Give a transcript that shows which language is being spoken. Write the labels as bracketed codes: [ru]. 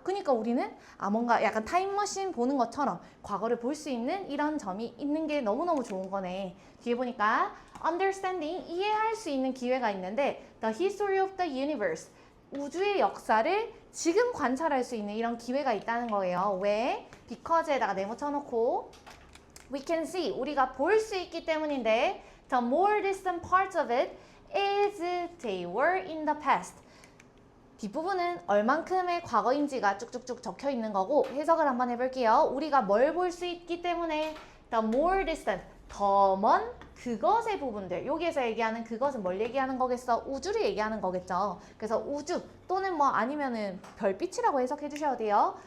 [ko] 그러니까 우리는 뭔가 약간 타임머신 보는 것처럼 과거를 볼 수 있는 이런 점이 있는 게 너무너무 좋은 거네. 뒤에 보니까 understanding, 이해할 수 있는 기회가 있는데 [en] the history of the universe, [ko] 우주의 역사를 지금 관찰할 수 있는 이런 기회가 있다는 거예요. 왜? [en] because에다가 [ko] 네모 쳐놓고 [en] we can see, [ko] 우리가 볼 수 있기 때문인데 [en] the more distant parts of it as they were in the past. [ko] 뒷부분은 얼만큼의 과거인지가 쭉쭉쭉 적혀 있는 거고 해석을 한번 해볼게요. 우리가 뭘 볼 수 있기 때문에 [en] the more distant, [ko] 더 먼 그것의 부분들, 여기에서 얘기하는 그것은 뭘 얘기하는 거겠어? 우주를 얘기하는 거겠죠. 그래서 우주 또는 뭐 아니면은 별빛이라고 해석해 주셔야 돼요.